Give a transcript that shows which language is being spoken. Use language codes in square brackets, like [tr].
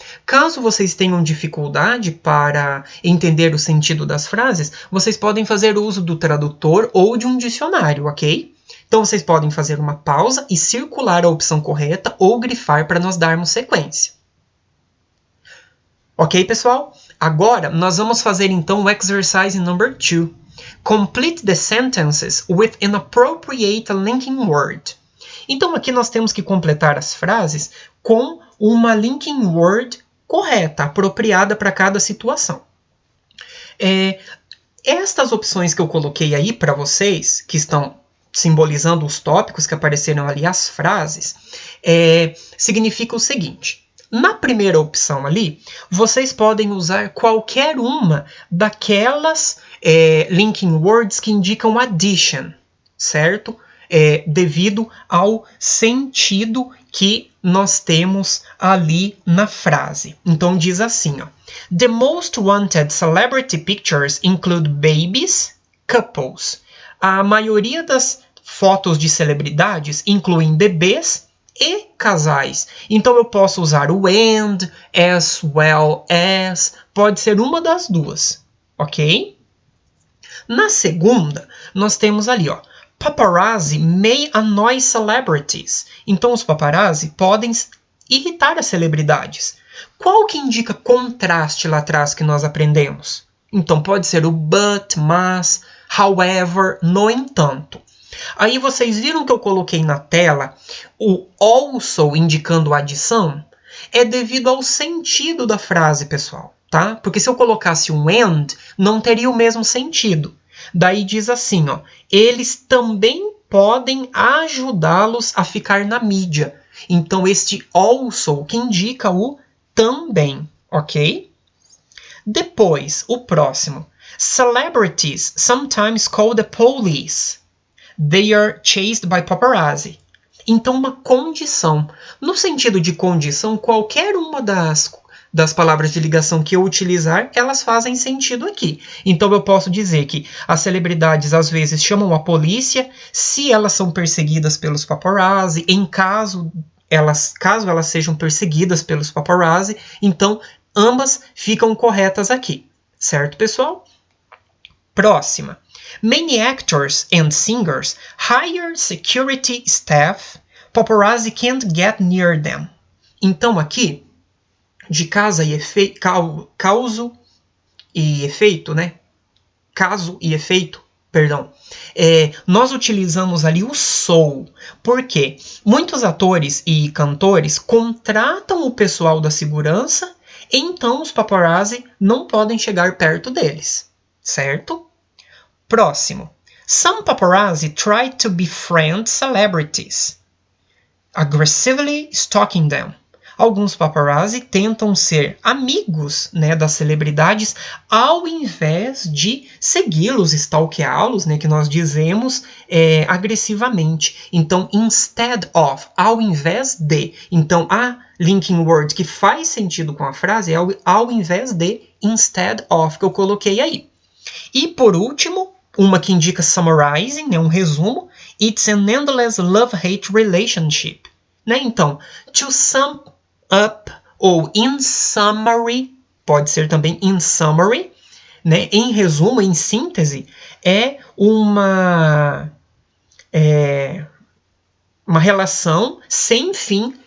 [pt] Caso vocês tenham dificuldade para entender o sentido das frases, vocês podem fazer uso do tradutor ou de um dicionário, ok? Então, vocês podem fazer uma pausa e circular a opção correta ou grifar para nós darmos sequência. Ok, pessoal? Agora, nós vamos fazer então o [en] exercise number 2. Complete the sentences with an appropriate linking word. [pt] Então, aqui nós temos que completar as frases com uma linking word correta, apropriada para cada situação. Estas opções que eu coloquei aí para vocês, que estão simbolizando os tópicos que apareceram ali, as frases, significa o seguinte. Na primeira opção ali, vocês podem usar qualquer uma daquelas linking words que indicam addition, certo? Devido ao sentido que nós temos ali na frase. Então diz assim, ó, [en] The most wanted celebrity pictures include babies, couples. [pt] A maioria das fotos de celebridades incluem bebês e casais. Então eu posso usar o and, as well as, pode ser uma das duas, ok? Na segunda, nós temos ali, ó, [en] paparazzi may annoy celebrities. [pt] Então os paparazzi podem irritar as celebridades. Qual que indica contraste lá atrás que nós aprendemos? Então pode ser o but, mas, however, no entanto. Aí vocês viram que eu coloquei na tela o also indicando adição? É devido ao sentido da frase, pessoal, tá? Porque se eu colocasse um and, não teria o mesmo sentido. Daí diz assim, ó, eles também podem ajudá-los a ficar na mídia. Então este also que indica o também, ok? Depois, o próximo. [en] Celebrities sometimes call the police. They are chased by paparazzi. [pt] Então, uma condição. No sentido de condição, qualquer uma das palavras de ligação que eu utilizar, elas fazem sentido aqui. Então, eu posso dizer que as celebridades, às vezes, chamam a polícia se elas são perseguidas pelos paparazzi, caso elas sejam perseguidas pelos paparazzi. Então, ambas ficam corretas aqui. Certo, pessoal? Próxima. [en] Many actors and singers hire security staff. Paparazzi can't get near them. [pt] Então aqui, de causa e causo e efeito, né? Caso e efeito, perdão. Nós utilizamos ali o so. Por quê? Muitos atores e cantores contratam o pessoal da segurança, então os paparazzi não podem chegar perto deles. Certo? Próximo. [en] Some paparazzi try to befriend celebrities, aggressively stalking them. [pt] Alguns paparazzi tentam ser amigos, né, das celebridades ao invés de segui-los, stalkeá-los, né, que nós dizemos agressivamente. Então, instead of, ao invés de. Então, a linking word que faz sentido com a frase é ao invés de, instead of, que eu coloquei aí. E, por último, uma que indica summarizing, né, um resumo. [en] It's an endless love-hate relationship. [pt] Né? Então, [en] to sum up [pt] ou [en] in summary, [pt] pode ser também [en] in summary, [pt] né? Em resumo, em síntese, é uma relação sem fim